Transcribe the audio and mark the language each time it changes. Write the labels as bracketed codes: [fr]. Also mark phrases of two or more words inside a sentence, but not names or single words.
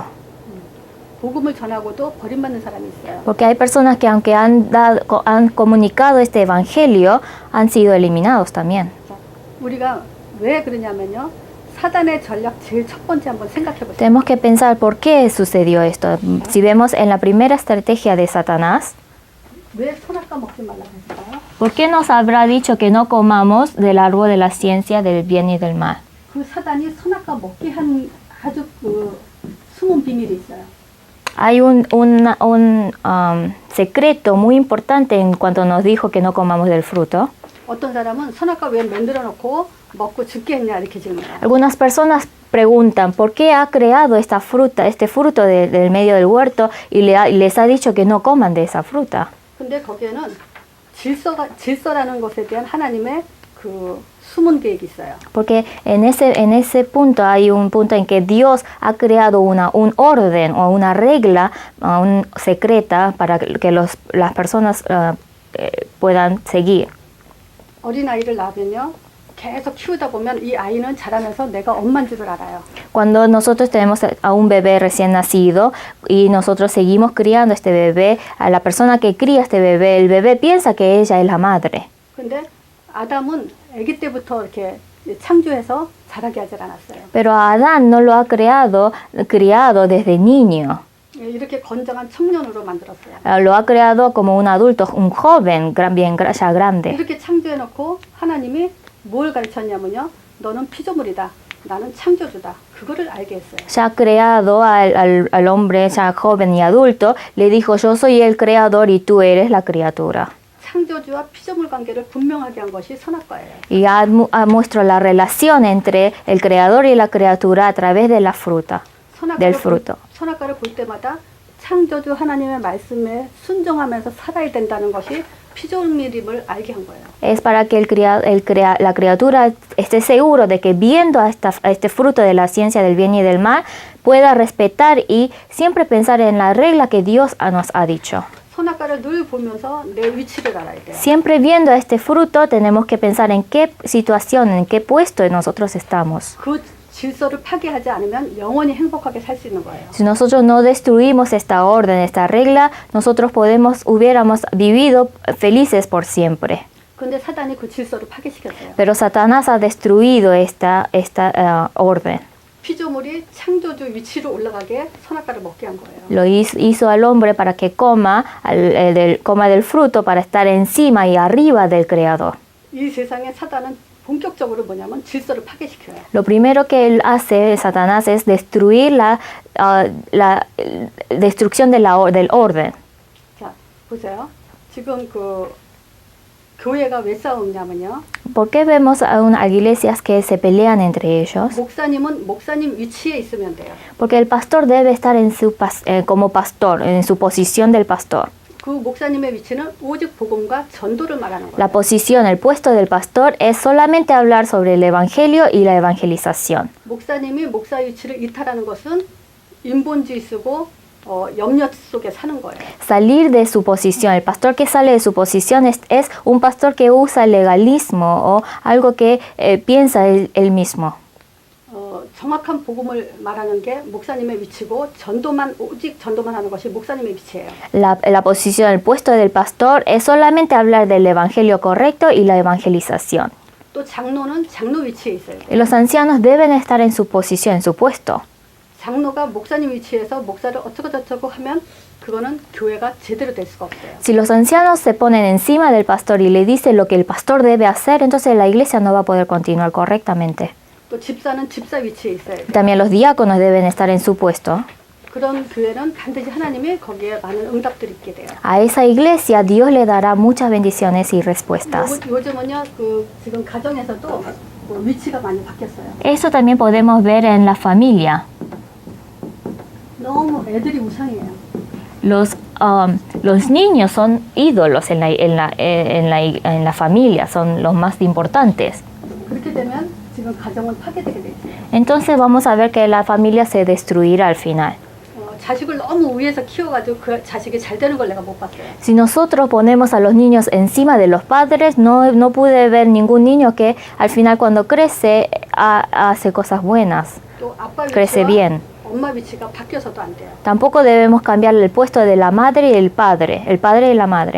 [ko] 복음을 전하고도 버림받는 사람이 있어요. [es] Porque hay personas que aunque han comunicado este evangelio, han sido eliminados también. [ko] 자, 우리가 왜 그러냐면요. 사단의 전략 제일 첫 번째 한번 생각해 보세요. [es] Tenemos que pensar por qué sucedió esto. Si vemos en la primera estrategia de Satanás, [ko] 왜 선악과 먹지 말라고 했을까요? [es] ¿por qué nos habrá dicho que no comamos del árbol de la ciencia del bien y del mal? [ko] 그 사단이 선악과 먹게 한 아주 숨은 비밀이 있어요. [es] Hay un secreto muy importante en cuanto nos dijo que no comamos del fruto. [ko] 어떤 사람은 선악과 왜 만들어 놓고 먹고 죽게 했냐 이렇게 질문해요. [es] Algunas personas preguntan por qué ha creado esta fruta, este fruto del medio del huerto y les ha dicho que no coman de esa fruta. [ko] 근데 거기에는 질서라는 것에 대한 하나님의 그 숨은 계획이 있어요. [es] Porque en ese punto hay un punto en que Dios ha creado un orden o una regla secreta para que las personas puedan seguir. [ko] 어린아이를 낳으면요. 계속 키우다 보면 이 아이는 자라면서 내가 엄마인 줄을 알아요. [es] Cuando nosotros tenemos a un bebé recién nacido y nosotros seguimos criando este bebé, a la persona que cría este bebé, el bebé piensa que ella es la madre. [ko] 근데 아담은 아기 때부터 이렇게 창조해서 자라게 하질 않았어요. [es] Pero a Adán no lo ha criado desde niño. [ko] 이렇게 건장한 청년으로 만들었어요. [es] Lo ha creado como un adulto, un joven, ya grande. [ko] 이렇게 창조해놓고 하나님이 뭘 가르쳤냐면요. 너는 피조물이다. 나는 창조주다. 그거를 알게 했어요. [es] Ya creado al hombre, ya joven y adulto, le dijo, yo soy el creador y tú eres la criatura. [ko] 창조주와 피조물 관계를 분명하게 한 것이 선악과예요. [es] Y muestra la relación entre el creador y la criatura a través de la fruta, del fruto. [ko] 선악과를 볼 때마다 창조주 하나님의 말씀에 순종하면서 살아야 된다는 것이 피조물임을 알게 한 거예요. [es] Es para que la criatura esté seguro de que viendo a este fruto de la ciencia del bien y del mal, pueda respetar y siempre pensar en la regla que Dios nos ha dicho. [ko] 선악과를 늘 보면서 내 위치를 알아야 돼요. [es] Siempre viendo este fruto tenemos que pensar en qué situación, en qué puesto nosotros estamos. [ko] 그 질서를 파괴하지 않으면 영원히 행복하게 살 수 있는 거예요. [es] Si nosotros no destruimos esta orden, esta regla, nosotros hubiéramos vivido felices por siempre. [ko] 근데 사단이 그 질서를 파괴시켰어요. [es] Pero Satanás ha destruido esta orden. [ko] 피조물이 창조주 위치로 올라가게 선악과를 먹게 한 거예요. [es] Lo hizo al hombre para que coma del fruto, para estar encima y arriba del Creador. [ko] 이 세상에 사단은 본격적으로 뭐냐면 질서를 파괴시켜요. [es] Lo primero que él hace, Satanás, es destruir la destrucción del orden. [ko] 자, 보세요. 지금 그 교회가 왜 싸우냐면요. [es] ¿Por qué vemos a iglesias que se pelean entre ellos? [ko] 목사님은 목사님 위치에 있으면 돼요. [es] Porque el pastor debe estar como pastor, en su posición del pastor. [ko] 그 목사님의 위치는 오직 복음과 전도를 말하는 거예요. [es] La posición, el puesto del pastor es solamente hablar sobre el evangelio y la evangelización. [ko] 목사님이 목사 위치를 이탈하는 것은 인본주의 쓰고 염려 속에 사는 거예요. [es] Salir de su posición, el pastor que sale de su posición es un pastor que usa el legalismo o algo que piensa él mismo. [ko] 정확한 복음을 말하는 게 목사님의 위치고 오직 전도만 하는 것이 목사님의 위치예요. [es] La posición, el puesto del pastor es solamente hablar del evangelio correcto y la evangelización. [ko] 또 장로는 장로 위치에 있어요. [es] Y los ancianos deben estar en su posición, en su puesto. [ko] 장로가 목사님 위치에서 목사를 어쩌고저쩌고 하면 그거는 교회가 제대로 될 수가 없어요. [es] Si los ancianos se ponen encima del pastor y le dicen lo que el pastor debe hacer, entonces la iglesia no va a poder continuar correctamente. [ko] 또 집사는 집사 위치에 있어요. [es] También los diáconos deben estar en su puesto. [ko] 그런 교회는 반드시 하나님이 거기에 많은 응답들이 있게 돼요. [es] A esa iglesia Dios le dará muchas bendiciones y respuestas. [ko] 요즘은요, 지금 가정에서도 위치가 많이 바뀌었어요. [es] Eso también podemos ver en la familia. [ko] 너무 애들이 우상이에요. [es] Los niños son ídolos en la familia, son los más importantes. [ko] 그렇게 되면 지금 가정은 파괴되게 돼 있어요. [es] Entonces vamos a ver que la familia se destruirá al final. [ko] 자식을 너무 위에서 키워가지고 그 자식이 잘 되는 걸 내가 못 봤어요. [es] Si nosotros ponemos a los niños encima de los padres, no pude ver ningún niño que al final cuando crece hace cosas buenas, [ko] 또 아빠 [es] crece [ko] 위치와 [es] bien. [ko] 엄마 위치가 바뀌어서도 안 돼요. [es] Tampoco debemos cambiar el puesto de la madre y el padre y la madre.